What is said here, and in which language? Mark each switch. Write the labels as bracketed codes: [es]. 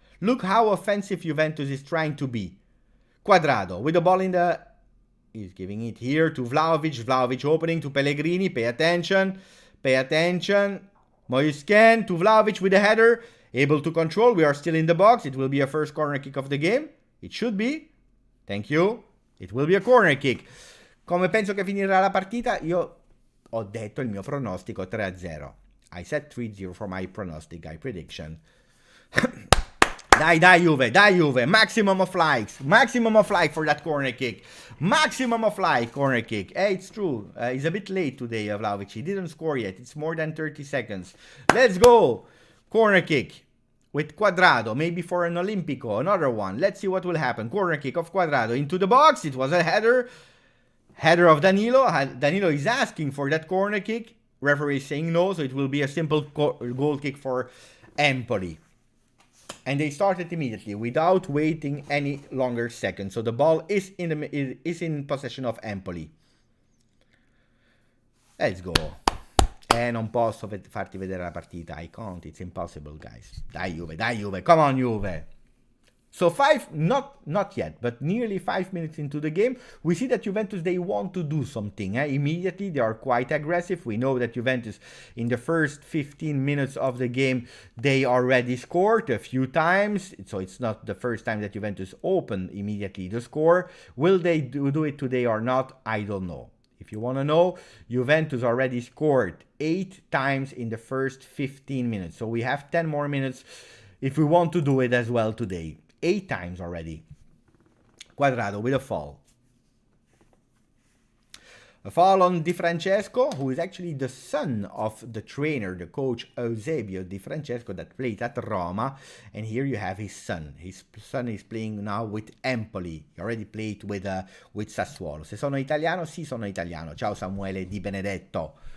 [en] Look how offensive Juventus is trying to be. Cuadrado with the ball in the... He's giving it here to Vlahovic. Vlahovic opening to Pellegrini. Pay attention. Pay attention. Kean to Vlahovic with the header. Able to control. We are still in the box. It will be a first corner kick of the game. It should be. Thank you. It will be a corner kick. [it] Come penso che finirà la partita? Io ho detto il mio pronostico 3-0. [en] I said 3-0 for my pronostic guy prediction. [it] Dai Juve, [en] maximum of likes for that corner kick, maximum of like corner kick. Hey, it's true, he's a bit late today, Vlahovic, he didn't score yet, it's more than 30 seconds. Let's go, corner kick with Cuadrado, maybe for an Olimpico, another one. Let's see what will happen. Corner kick of Cuadrado into the box, it was a header of Danilo. Danilo is asking for that corner kick, referee is saying no, so it will be a simple goal kick for Empoli. And they started immediately without waiting any longer seconds. So the ball is in possession of Empoli. Let's go. [it] Non posso farti vedere la partita. [en] I can't. It's impossible, guys. [it] Dai Juve. [en] Come on, Juve. So not yet, but nearly 5 minutes into the game, we see that Juventus, they want to do something. Immediately, they are quite aggressive. We know that Juventus, in the first 15 minutes of the game, they already scored a few times. So it's not the first time that Juventus opened immediately the score. Will they do it today or not? I don't know. If you want to know, Juventus already scored 8 times in the first 15 minutes. So we have 10 more minutes if we want to do it as well today. 8 times already. Quadrado with a foul. A foul on Di Francesco, who is actually the son of the trainer, the coach Eusebio Di Francesco that played at Roma. And here you have his son. His son is playing now with Empoli. He already played with Sassuolo. [it] Se sono italiano, sì sono italiano. Ciao Samuele Di Benedetto.